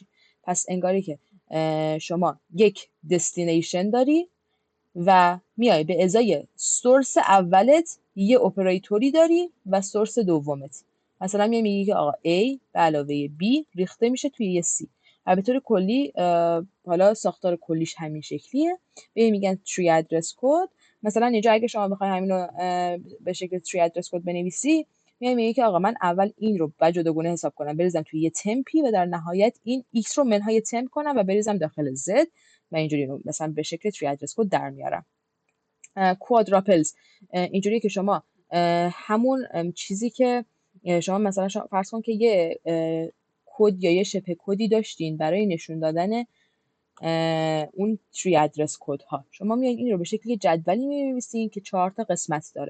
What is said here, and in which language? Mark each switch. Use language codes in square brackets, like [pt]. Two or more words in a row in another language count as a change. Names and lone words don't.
[fa] پس انگاری که شما یک دستینیشن داری و میای به ازای سورس اولت یه اپراتوری داری و سورس دومت. مثلا میگی که آقا A به علاوه B ریخته میشه توی یه C. و به طور کلی حالا ساختار کلیش همین شکلیه. به میگن [en] tree address code. [fa] مثلا اینجا اگه شما بخوای همینو به شکل [en] tree address code [fa] بنویسی میگی که آقا من اول این رو جداگونه حساب کنم بریزم توی یه تمپی و در نهایت این x رو منهای تمپ کنم و بریزم داخل z و اینجوری رو مثلا به شکل [en] tree address code [fa] در میارم. کوادراپلز اینجوریه که شما همون چیزی که شما مثلا فرض کن که یه کد یا یه شبه کدی داشتین برای نشون دادن اون [en] three address code [fa] ها، شما میایین این رو به شکل جدولی می‌نویسین که 4 تا قسمت داره.